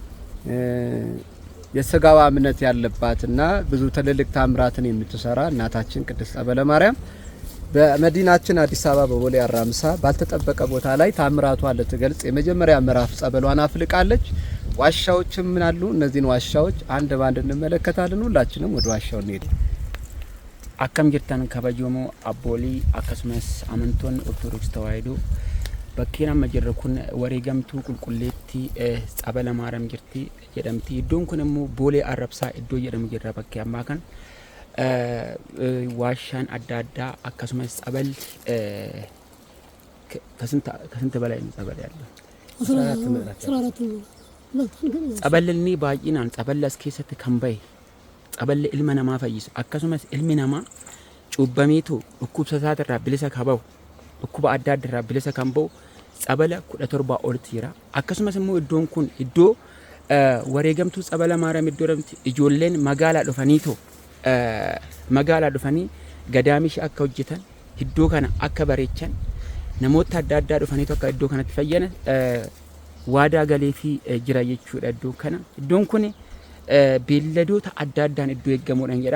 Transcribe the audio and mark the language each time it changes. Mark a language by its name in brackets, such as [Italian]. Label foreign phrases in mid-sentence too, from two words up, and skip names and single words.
[Amharic] የስጋዋ እምነት ያለባትና ብዙ ትልልቅ ታምራትን የምትሰራ እናታችን ቅድስት ጸበለ ማርያም በመዲናችን አዲስ አበባ በቦሌ አራምሳ ባልተጠበቀ ቦታ ላይ ታምራቷን ልትገልጽ የመጀመሪያ ምዕራፍ ጸበሏን አፍልቃለች። ዋሻዎችም ምን አሉ? እነዚህን ዋሻዎች አንድ ባንድ እንመለከታለን። ሁላችንም ወደ ዋሻው እንሄድ። [Oromo] akkam jirtan kabajamoo abboolii akkasumas amantoonni ortodoksii tawaahidoo bakkeen amma jirru kun wareegamtuu qulqulleettii ጸበለ ማርያም jirti jedhamti. Iddoon kun immoo boolee arrabsaa iddoo jedhamu jirra bakkee ammaa kan ዋሻን adda addaa akkasumas [Amharic] ጸበል ከስንት በላይ ነው ጸበል ያለው? [Oromo] 14 tsabalni baay'inaan ጸበል as keessatti kan bahe ጸበል ilma namaa fayyisu akkasumas ilmi namaa cuubbameetu dhukkubsataatirraa bilisa kabahu dhukkuba adda addaarraa bilisa kan bahu ጸበለ 17 olitti jira. Akkasumas immoo iddoon kun iddoo wareegamtuu ጸበለ ማርያም iddoo jedhamti. Ijoolleen magaalaa dhufanii gadaamishi akka hojjetan iddoo kana akka bareechan namoota adda addaa dhufanii akka iddoo kanatti fayyadan waadaa galee fi jira jechuudha. Iddoon kun beelladoota adda addaan iddoo eeggamuudhaan jedha.